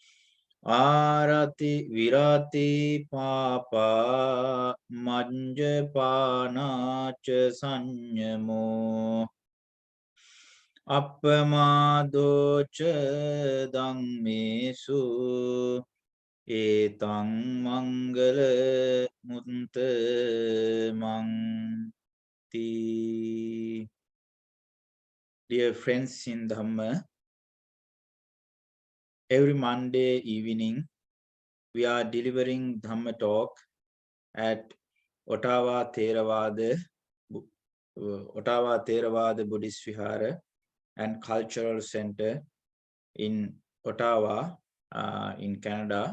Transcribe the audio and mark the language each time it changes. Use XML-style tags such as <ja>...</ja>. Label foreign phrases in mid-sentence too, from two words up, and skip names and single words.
<pi>Ārati virati pāpā majjapānāca saññamo appamādoca dhammesu etaṃ mangala muttamaṃ.</pi> <en>Dear friends in Dhamma, every Monday evening we are delivering Dhamma talk at Ottawa Theravada Buddhist Vihara and Cultural Center in Ottawa, in Canada.</en>